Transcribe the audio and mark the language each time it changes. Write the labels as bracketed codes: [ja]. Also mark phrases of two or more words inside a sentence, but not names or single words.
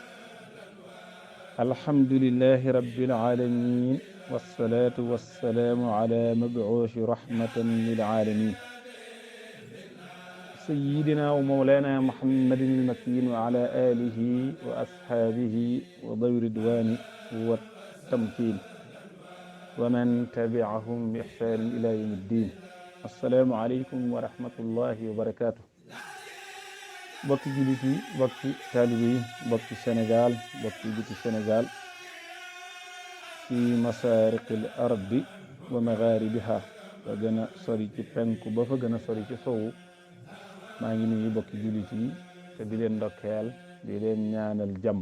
[ar] الحمد لله رب العالمين، والصلاة والسلام على مبعوث رحمة للعالمين سيدنا ومولانا محمد المكين وعلى آله وأصحابه وذوي الرضوان والتمكين ومن تبعهم بإحسان إلى يوم الدين. السلام عليكم ورحمة الله وبركاته. [wo] bokki jullit yi, bokki taalibe yi, bokki Sénégal, bokki biti Sénégal, [ar] في مشارق الأرض ومغاربها, [wo] fa gën a sori ci penku ba fa gën a sori ci sowu. maa ngi nuyu bokki jullit yi te di leen ndokkeel, di leen ñaanal jàmm.